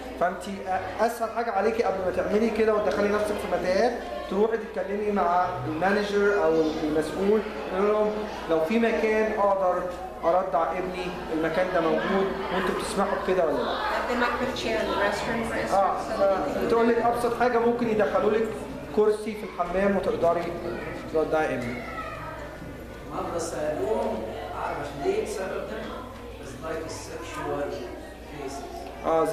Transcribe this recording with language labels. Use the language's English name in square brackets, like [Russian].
[Arabic] فأنت أسهل حاجة عليكي قبل ما تعملي كده وتدخلي نفسك في متاهات تروحي تتكلمي مع المانجر أو المسؤول، تقول لهم لو في مكان أقدر أرضع ابني، المكان ده موجود وأنتوا بتسمحوا بكده ولا لا؟ [English] they might put a chair in the restroom, for instance. so that they [Arabic] بتقول لك ابسط حاجه ممكن يدخلوا لك كرسي في الحمام وتقدري تودعي ابنك. مرة سألوهم عارف ليه سبب ده؟ [English] It's like a sexual cases.